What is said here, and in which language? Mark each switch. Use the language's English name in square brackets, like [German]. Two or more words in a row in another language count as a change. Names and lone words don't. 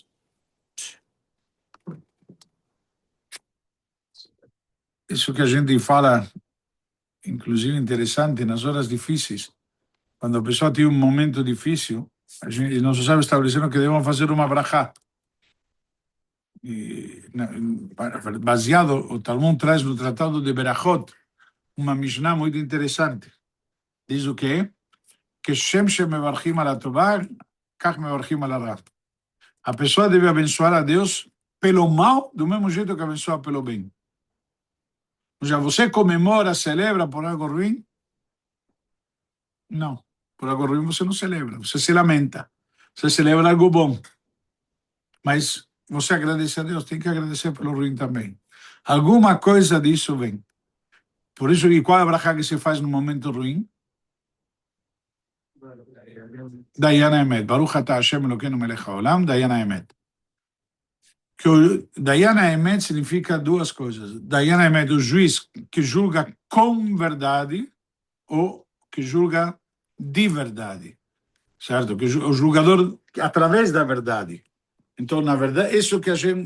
[Portuguese] Isso que a gente fala, inclusive interessante, nas horas difíceis, quando a pessoa tem um momento difícil, nossos sábios estabeleceram que devemos fazer uma brachá. Baseado, o Talmud traz no Tratado de Berachot uma Mishnah muito interessante. Diz o quê? Que [Hebrew] כשם שמברכים על הטובה כך מברכים על הרעה. [Portuguese] A pessoa deve abençoar a Deus pelo mal, do mesmo jeito que abençoa pelo bem. Ou seja, você comemora, celebra por algo ruim? Não. Por algo ruim você não celebra, você se lamenta. Você celebra algo bom. Mas você agradece a Deus, tem que agradecer pelo ruim também. Alguma coisa disso vem. Por isso, e qual é a brachá que se faz no momento ruim? [Hebrew] דיין אמת. ברוך אתה השם אלוקינו מלך העולם, דיין אמת. [Portuguese] Que o [Hebrew] דיין אמת [Portuguese] significa duas coisas. [Hebrew] דיין אמת, [Portuguese] o juiz que julga com verdade ou que julga de verdade. Certo? Que o julgador através da verdade. Então, na verdade, isso que a gente.